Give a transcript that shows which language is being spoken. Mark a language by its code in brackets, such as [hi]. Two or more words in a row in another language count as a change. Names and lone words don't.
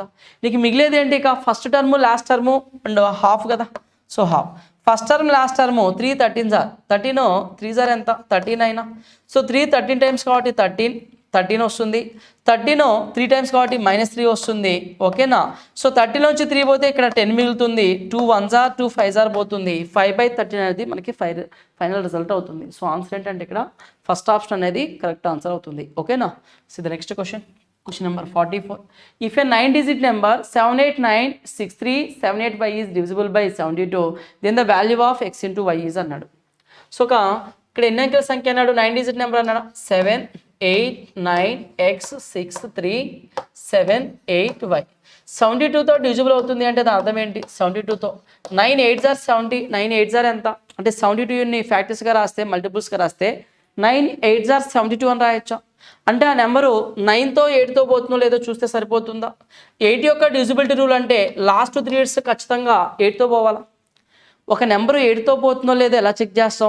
[te] నీకు మిగిలేది ఏంటి, ఇక [en] first term last term and half [te] కదా. [en] so half first term last term [te] 3 13 3 3 ఎంత 39. సో 3 13 టైమ్స్ కాబట్టి 13 13 వస్తుంది. 13 3 టైమ్స్ కాబట్టి -3 వస్తుంది. ఓకేనా? సో 30లోంచి 3 పోతే ఇక్కడ 10 మిగులుతుంది. [en] 2 1s are 2 5s are [te] పోతుంది. 5/13 అనేది మనకి ఫైనల్ రిజల్ట్ అవుతుంది. [en] so answer [te] ఏంటంటే ఇక్కడ [en] first option [te] అనేది [en] correct answer [te] అవుతుంది. [en] ఓకేనా? so the next question number 44. If a 9-digit number 7896378y is divisible by 72, then the value of x into y is అన్నాడు. [te] సో ఇక్కడ ఎన్ని అంకెల సంఖ్య అన్నాడు? [en] 9-digit number [te] అన్నాడు. 7 8 9 x 6 3 7 8 y 72తో డివిజిబుల్ అవుతుంది అంటే దాని అర్థం ఏంటి? 72తో [en] 9 8s are 70. 9 8s are [te] ఎంత అంటే 72ని ఫ్యాక్టర్స్గా రాస్తే మల్టిపుల్స్గా రాస్తే [en] 9 8s are 72 [te] అని రాయొచ్చా? అంటే ఆ నెంబరు 9తో 8తో పోతుందో లేదో చూస్తే సరిపోతుందా? 8 యొక్క [en] divisibility rule [te] అంటే [en] last 3 digits [te] ఖచ్చితంగా 8తో పోవాలా? ఒక నెంబరు 8తో పోతుందో లేదో ఎలా చెక్ చేస్తాం?